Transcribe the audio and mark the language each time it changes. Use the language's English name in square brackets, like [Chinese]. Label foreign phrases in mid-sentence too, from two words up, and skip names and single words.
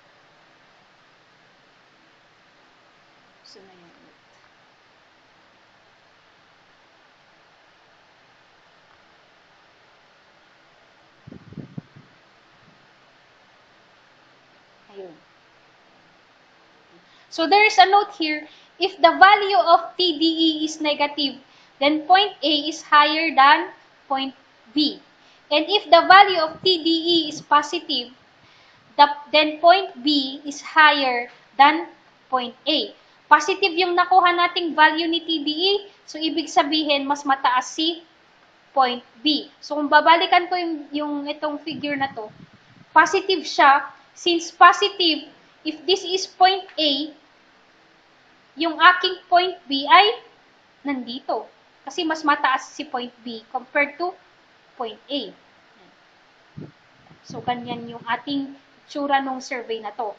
[Filipino] Gusto na yung note. Ayun. [English] So there is a note here, if the value of TDE is negative, then point A is higher than point B. And if the value of TDE is positive, then point B is higher than point A. [Filipino] Positive yung nakuha nating value ni TDE, so ibig sabihin mas mataas si point B. So kung babalikan ko yung itong figure na to, positive siya. [English] Since positive, if this is point A, [Filipino] yung aking point B ay nandito. Kasi mas mataas si point B [English] compared to point A. [Filipino] So, ganyan yung ating tsura nung survey na to.